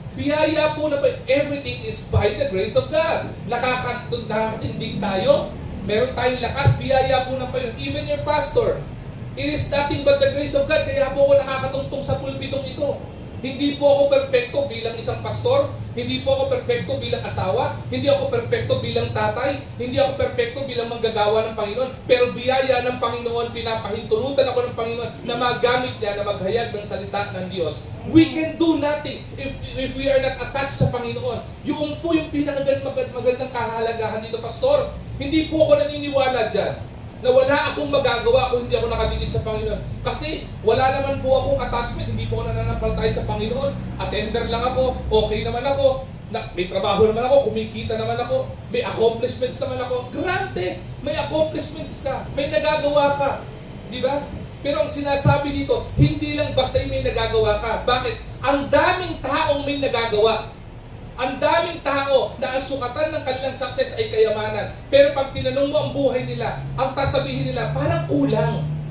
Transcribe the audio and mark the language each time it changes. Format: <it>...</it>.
<tl>Biyaya po na pa,</tl> <en>everything is by the grace of God.</en> <tl>Nakakatindig tayo, meron tayong lakas, biyaya po na pa yun.</tl> <en>Even your pastor, it is nothing but the grace of God.</en> <tl>Kaya po ako nakakatungtong sa pulpitong ito. Hindi po ako perpekto bilang isang pastor, hindi po ako perpekto bilang asawa, hindi ako perpekto bilang tatay, hindi ako perpekto bilang manggagawa ng Panginoon. Pero biyaya ng Panginoon, pinapahintulutan ako ng Panginoon na magamit niya, na maghayag ng salita ng Diyos.</tl> <en>We can do nothing if we are not attached</en> <tl>sa Panginoon. Yung po yung pinakagandang kahalagahan dito, Pastor. Hindi po ako naniniwala dyan na wala akong magagawa kung hindi ako nakadikit sa Panginoon. Kasi wala naman po akong attachment, hindi po ako nananampalataya sa Panginoon. Attender lang ako, okay naman ako, may trabaho naman ako, kumikita naman ako, may accomplishments naman ako. Granted, may accomplishments ka, may nagagawa ka. Di ba? Pero ang sinasabi dito, hindi lang basta may nagagawa ka. Bakit? Ang daming taong may nagagawa. Ang daming tao na ang sukatan ng kanilang success ay kayamanan. Pero pag tinanong mo ang buhay nila, ang sasabihin nila, parang kulang.</tl>